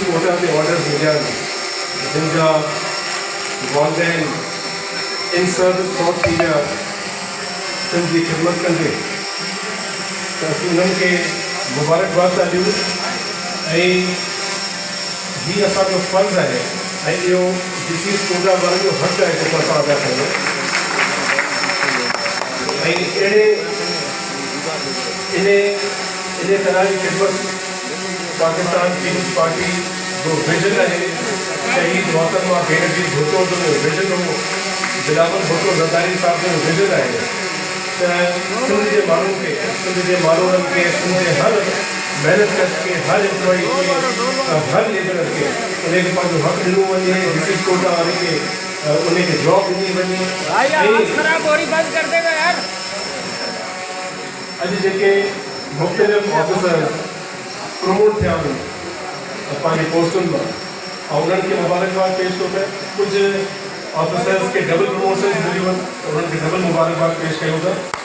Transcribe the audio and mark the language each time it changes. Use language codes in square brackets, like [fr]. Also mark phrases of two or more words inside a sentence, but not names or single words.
[sd] कोटा ते ऑर्डर्स मिलिया आहिनि जिन जा वालदेन इन सर्विस फौत थी विया सिंध जी ख़िदमत कंदे त असीं उन्हनि खे मुबारकबाद था ॾियूं ऐं हीअ असांजो फ़र्ज़ु आहे ऐं इहो डिस्ट्रिक्ट कोटा वारनि जो हक़ आहे जेको असां अदा कयूं ऐं [ur] ان طرح کی خدمت [sd] पाकिस्तान पीपल्स पार्टी जो विजन है शहीद मोहतरमा बेनज़ीर भुट्टो जो विजन हो बिलावल भुट्टो ज़रदारी साहब जो विजन है सिंध के माण्हुनि खे सिंध के माण्हुनि खे सिंध के हर महिनत कश के हर एम्प्लॉई के हर लेबर के उनखे पंहिंजो हक़ ॾिनो वञे डिस्ट्रिक्ट कोटा वारे खे उनखे जॉब ॾिनी वञे अॼु जेके मुख़्तलिफ़ ऑफिसर प्रमोट थिया आहिनि पंहिंजी पोस्टुनि मां ऐं उन्हनि खे मुबारकबाद पेश थो कयां कुझु ऑफिसर्स खे डबल प्रमोशन मिलियूं आहिनि उन्हनि खे डबल मुबारकबाद पेश कयूं था